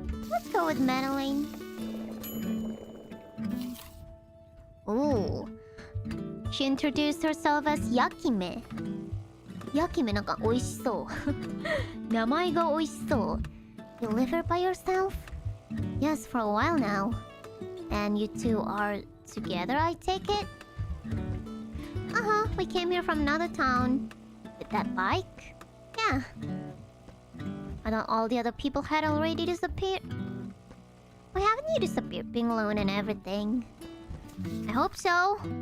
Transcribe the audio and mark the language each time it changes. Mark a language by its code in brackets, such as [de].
[en] Let's go with meddling. Ooh. She introduced herself as Yakime. [ja] Yakime なんか美味しそう。名前が美味しそう。 [en] You live here by yourself? Yes, for a while now. And you two are together, I take it? Uh-huh, we came here from another town. With that bike? Yeah. I thought all the other people had already disappeared. Why haven't you disappeared, being alone and everything? I hope so.